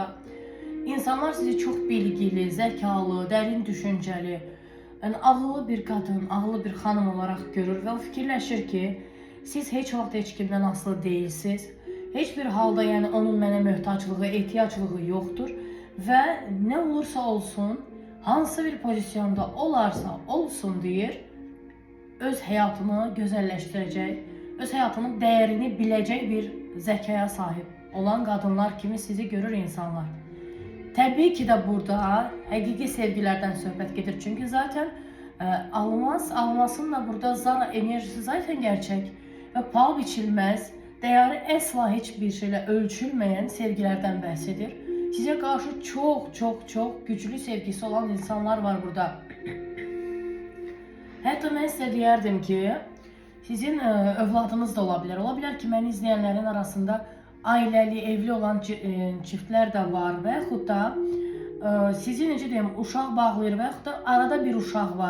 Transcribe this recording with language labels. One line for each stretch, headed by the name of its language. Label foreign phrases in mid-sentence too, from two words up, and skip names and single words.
Turkish: İnsanlar sizi çok bilgili, zekalı, derin düşünceli, yani ağıllı bir kadın, ağıllı bir hanım olarak görür ve
Azerbaijani: o fikirləşir ki, siz heç vaxt heç kimdən asılı
Turkish: değilsiniz.
Azerbaijani: Heç bir halda yani onun mənə möhtaclığı, ehtiyaclığı
Turkish: yoktur ve ne olursa olsun,
Azerbaijani: hansı bir pozisyonda olarsa olsun deyir, öz həyatını gözəlləşdirəcək, öz həyatının dəyərini biləcək bir zəkaya sahib olan qadınlar kimi sizi görür insanlar. Təbii ki de burada həqiqi sevgilərdən söhbət gedir.
Turkish: Çünkü zaten almasın da burada zara enerjisi zaten gerçek ve paha biçilmez, değeri əsla hiçbir şeyle ölçülmeyen sevgilerden bahsedir. Size karşı çok güçlü sevgisi olan insanlar var burada.
Azerbaijani: Hətta mən sizə deyərdim ki, sizin övladınız da olabilir. Olabilir ki, məni izleyenlerin arasında ailəli, evli olan çiftlər də var və yaxud da sizi necə deyim, uşaq bağlayır və yaxud da arada bir uşaq var.